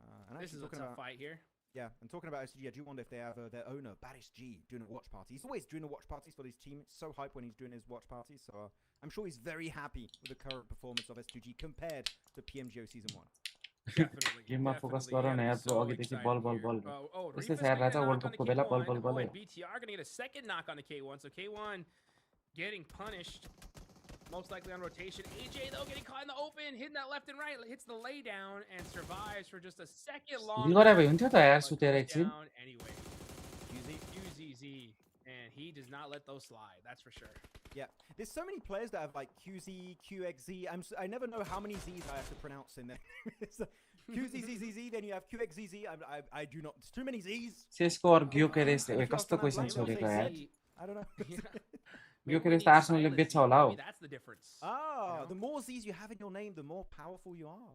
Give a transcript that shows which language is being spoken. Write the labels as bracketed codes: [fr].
[en] And this is a tough fight here. Yeah, and talking about STG, I do wonder if they have their owner, Baris G, doing a watch party. He's always doing a watch parties for his team. It's so hype when he's doing his watch parties. So I'm sure he's very happy with the current performance of STG compared to PMGO Season 1. [ne] गेममा focus गर न यार जो अघिदेखि बल त्यस्तै छ यार राजा world कपको बेला बल [en] BTR going to get a second knock on the K1. So K1 getting punished. Most likely on rotation. AJ though getting caught in the open, hitting that left and right, hits the lay down and survives for just a second long. [ne] गरे भए हुन्थ्यो त यार सुतेर एकछिन. [en] Anyway. QZZ and he does not let those slide. That's for sure. Yeah. There's so many players that have like QZ, QXZ. I never know how many Z's I have to pronounce in there. QZZZZ, then you have QXZZ. I do not. There's too many Z's. [ne] CS:GO और GIO के race कस्तो question छोडेको यार. [en] I don't know. [ne] यो के यस्तो आर्सेनलले बेच्छ होला हो [en] That's the difference. Ah, the more Z's you have in your name, the more powerful you are.